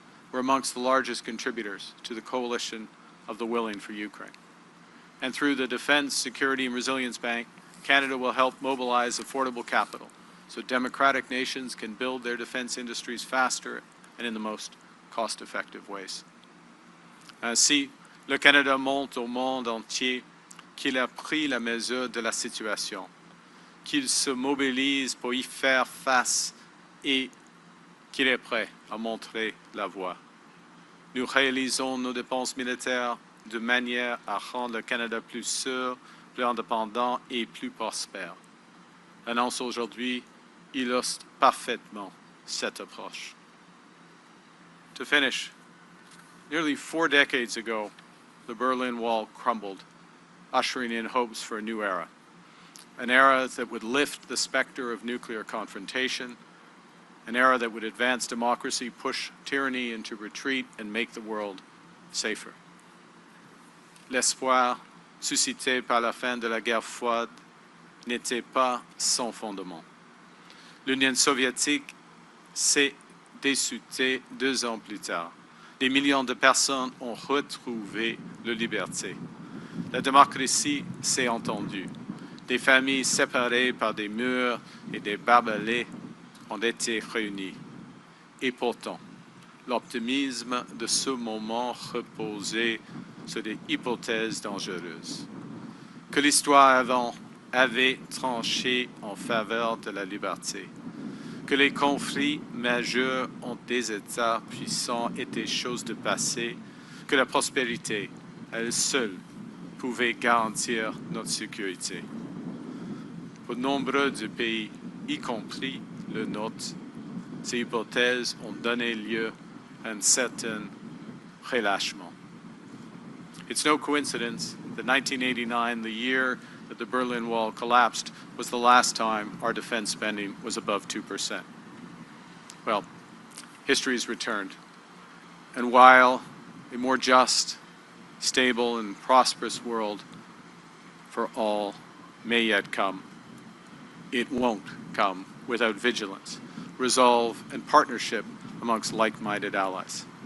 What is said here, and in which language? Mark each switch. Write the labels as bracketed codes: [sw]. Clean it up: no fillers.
[en] We're amongst the largest contributors to the coalition of the willing for Ukraine. And through the Defense, Security and Resilience Bank, Canada will help mobilize affordable capital so democratic nations can build their defense industries faster and in the most cost-effective ways. [fr] Ainsi, le Canada montre au monde entier qu'il a pris la mesure de la situation, qu'il se mobilise pour y faire face et qu'il est prêt à montrer la voie. Nous réalisons nos dépenses militaires de manière à rendre le Canada plus sûr, plus indépendant et plus prospère. L'annonce aujourd'hui illustre parfaitement cette approche. [en] To finish, nearly 4 decades ago, the Berlin Wall crumbled, ushering in hopes for a new era. An era that would lift the specter of nuclear confrontation, an era that would advance democracy, push tyranny into retreat, and make the world safer. [fr] L'espoir suscité par la fin de la guerre froide n'était pas sans fondement. L'Union soviétique s'est dissoute 2 ans plus tard. Des millions de personnes ont retrouvé la liberté. La démocratie s'est entendue. Des familles séparées par des murs et des barbelés ont été réunies. Et pourtant, l'optimisme de ce moment reposait sur des hypothèses dangereuses. Que l'histoire avant avait tranché en faveur de la liberté. Que les conflits majeurs entre des États puissants étaient choses de passé. Que la prospérité, elle seule, pouvait garantir notre sécurité. Pour nombre de pays, y compris le nôtre, ces hypothèses ont donné lieu à un certain relâchement. [en] It's no coincidence that 1989, the year that the Berlin Wall collapsed, was the last time our defense spending was above 2%. Well, history has returned. And while a more just, stable, and prosperous world for all may yet come, it won't come without vigilance, resolve, and partnership amongst like-minded allies.